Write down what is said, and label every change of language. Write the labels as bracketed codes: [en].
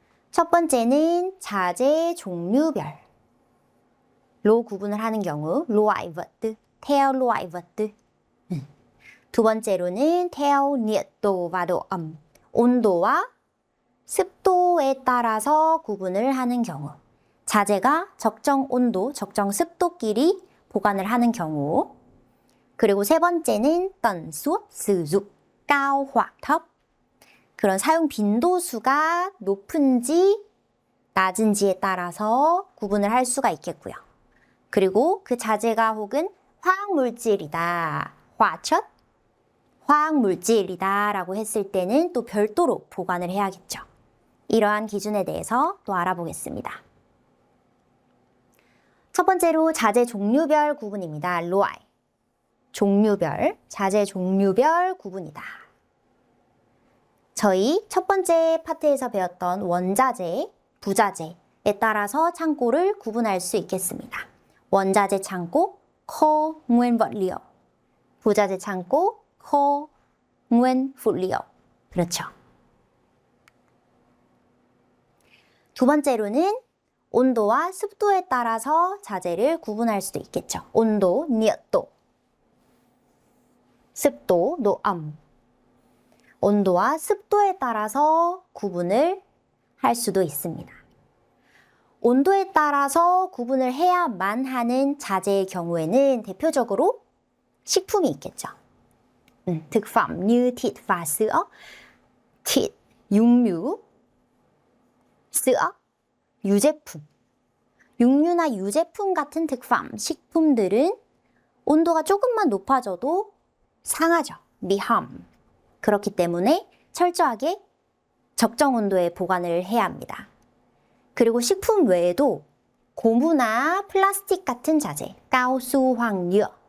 [ko] 첫 번째는 자재 종류별로 구분을 하는 경우 [vi] loại vật tư, theo loại vật tư. [ko] 두 번째로는 [vi] theo nhiệt độ và độ ẩm, [ko] 온도와 습도에 따라서 구분을 하는 경우. 자재가 적정 온도, 적정 습도끼리 보관을 하는 경우. [vi] 그리고 세 번째는 tần suất sử dụng, cao hoặc thấp. [ko] 그런 사용 빈도수가 높은지 낮은지에 따라서 구분을 할 수가 있겠고요. 그리고 그 자재가 혹은 화학물질이다, 화chất, 화학물질이다 라고 했을 때는 또 별도로 보관을 해야겠죠. 이러한 기준에 대해서 또 알아보겠습니다. 첫 번째로 자재 종류별 구분입니다. loại, 종류별, 자재 종류별 구분이다. 저희 첫 번째 파트에서 배웠던 원자재, 부자재에 따라서 창고를 구분할 수 있겠습니다. 원자재 창고, [vi] kho nguyên vật liệu. [ko] 부자재 창고, [vi] kho nguyên phụ liệu. [ko] 그렇죠. 두 번째로는 온도와 습도에 따라서 자재를 구분할 수도 있겠죠. 온도, [vi] nhiệt độ. [ko] 습도, [vi] độ ẩm. [ko] 온도와 습도에 따라서 구분을 할 수도 있습니다. 온도에 따라서 구분을 해야만 하는 자재의 경우에는 대표적으로 식품이 있겠죠. [vi] thực phẩm như thịt và sữa, thịt, [ko] 육류, [vi] sữa, [ko] 유제품. 육류나 유제품 같은 [vi] thực phẩm, [ko] 식품들은 온도가 조금만 높아져도 상하죠. 미함. 그렇기 때문에 철저하게 적정 온도에 보관을 해야 합니다. 그리고 식품 외에도 고무나 플라스틱 같은 자재, [vi] cao-su hoặc nhựa.